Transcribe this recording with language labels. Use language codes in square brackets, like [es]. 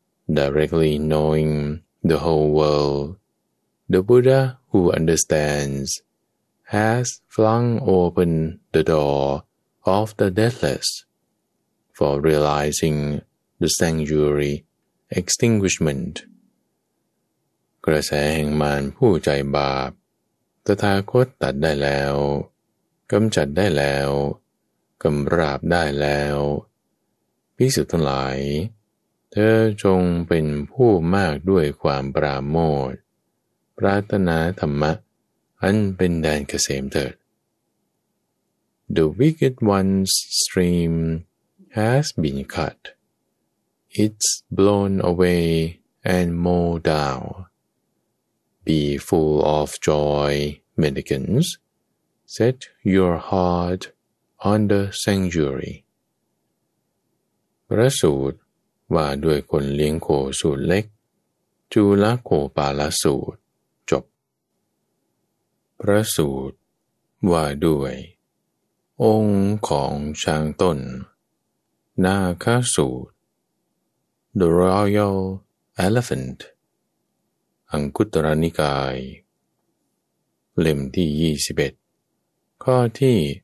[en] Directly knowing the whole world, the Buddha who understands has flung open the door of the deathless for realizing the sanctuary extinguishment. [th] กระแสแห่งมารผู้ใจบาปตถาคตตัดได้แล้วกำจัดได้แล้วกำราบได้แล้วภิกษุทั้งหลายเธอจงเป็นผู้มากด้วยความปราโมทย์ปรารถนาธรรมะอันเป็นแดนเกษมเถิด [en] The wicked one's stream has been cut. It's blown away and mowed down. Be full of joy, mendicants. Set your heart on the sanctuary. [th] พระสูตรว่าด้วยคนเลี้ยงโคสูตรเล็กจุลโคปาลสูตรจบพระสูตรว่าด้วยองค์ของช้างต้นนาคสูตร [en] The Royal Elephant [th] อังคุตรนิกายเล่มที่21ข้อที